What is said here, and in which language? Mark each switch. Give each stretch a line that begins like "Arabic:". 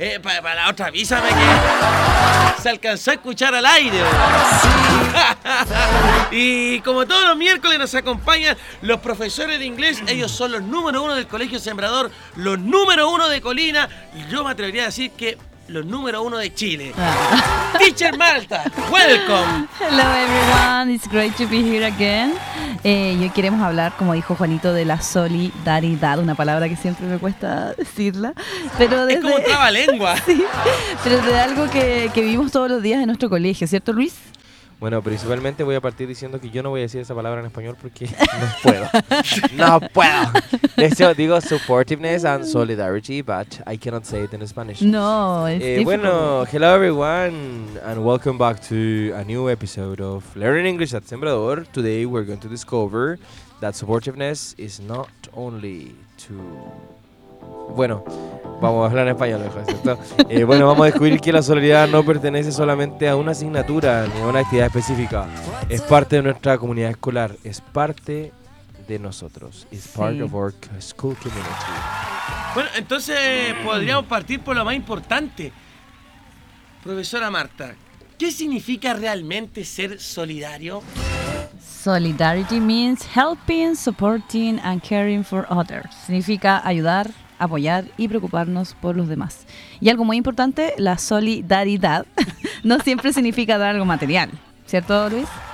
Spanish: Para la otra, avísame que se alcanzó a escuchar al aire. Y como todos los miércoles nos acompañan los profesores de inglés. Ellos son los número uno del Colegio Sembrador, los número uno de Colina. Y yo me atrevería a decir que... los número uno de Chile.
English: Teacher Malta, welcome. Hello everyone, it's great to be here again.
Spanish: Y hoy queremos hablar, como dijo Juanito, de la solidaridad, una palabra que siempre me cuesta decirla, pero desde... es como trabalengua. Sí, pero de algo que vivimos todos los días en nuestro colegio, ¿cierto, Luis? Bueno, principalmente voy a partir diciendo que yo no voy a decir esa palabra en español porque no puedo. ¡No puedo! Eso digo
English: supportiveness and solidarity, but I cannot say it in Spanish.
Spanish: No, es difícil.
English: Bueno, hello everyone and welcome back to a new episode of Learning English at Sembrador. Today we're going to discover that supportiveness is not only to...
Spanish: Bueno, vamos a hablar en español mejor, ¿cierto? Bueno, vamos a descubrir que la solidaridad no pertenece solamente a una asignatura ni a una actividad específica. Es parte de nuestra comunidad escolar, es parte de nosotros.
English: It's part of our school community.
Spanish: Bueno, entonces podríamos partir por lo más importante. Profesora Marta, ¿qué significa realmente ser solidario?
English: Solidarity means helping, supporting and caring for others.
Spanish: Significa ayudar, apoyar y preocuparnos por los demás. Y algo muy importante, la solidaridad no siempre significa dar algo material, ¿cierto, Luis?